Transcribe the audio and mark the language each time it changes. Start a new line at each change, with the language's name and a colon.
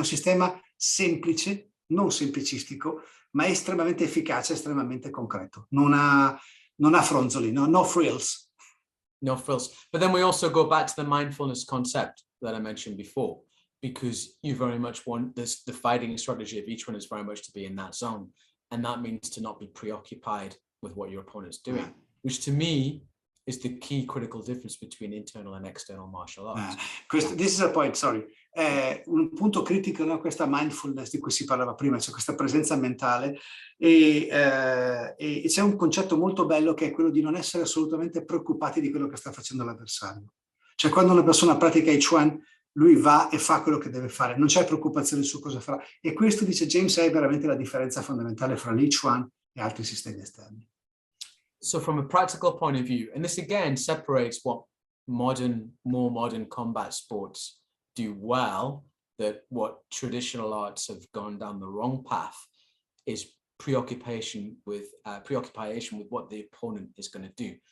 Italian: È un sistema semplice, non semplicistico, ma è estremamente efficace, estremamente concreto. Non ha fronzoli,
English: no frills. No frills. But then we also go back to the mindfulness concept that I mentioned before, because you very much want this, the fighting strategy of each one is very much to be in that zone. And that means to not be preoccupied with what your opponent's doing, which to me is the key critical difference between internal and external martial arts. This is a point, sorry.
Italian: Un punto critico, no? Questa mindfulness di cui si parlava prima, cioè questa presenza mentale, e c'è un concetto molto bello che è quello di non essere assolutamente preoccupati di quello che sta facendo l'avversario. Cioè quando una persona pratica i Chuan, lui va e fa quello che deve fare, non c'è preoccupazione su cosa farà. E questo, dice James, è veramente la differenza fondamentale fra Li Chuan e altri sistemi esterni.
English: So from a practical point of view, and this again separates what more modern combat sports do well, that what traditional arts have gone down the wrong path, is preoccupation with what the opponent is going to do.